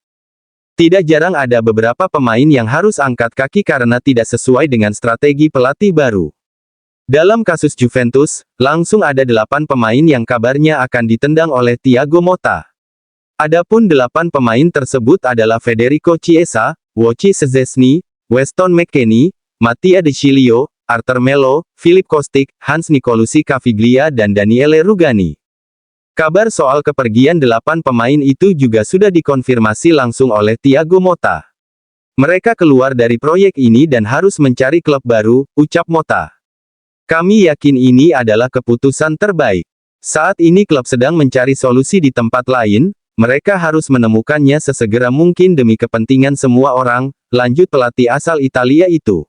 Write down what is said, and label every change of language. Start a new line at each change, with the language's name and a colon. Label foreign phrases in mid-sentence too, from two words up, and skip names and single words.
Indonesian: Tidak jarang ada beberapa pemain yang harus angkat kaki karena tidak sesuai dengan strategi pelatih baru. Dalam kasus Juventus, langsung ada 8 pemain yang kabarnya akan ditendang oleh Thiago Motta. Adapun 8 pemain tersebut adalah Federico Chiesa, Wojciech Szczesny, Weston McKennie, Mattia De Sciglio, Arthur Melo, Filip Kostic, Hans Nicolosi Caviglia dan Daniele Rugani. Kabar soal kepergian 8 pemain itu juga sudah dikonfirmasi langsung oleh Thiago Motta. Mereka keluar dari proyek ini dan harus mencari klub baru, ucap Motta. Kami yakin ini adalah keputusan terbaik. Saat ini klub sedang mencari solusi di tempat lain, mereka harus menemukannya sesegera mungkin demi kepentingan semua orang, lanjut pelatih asal Italia itu.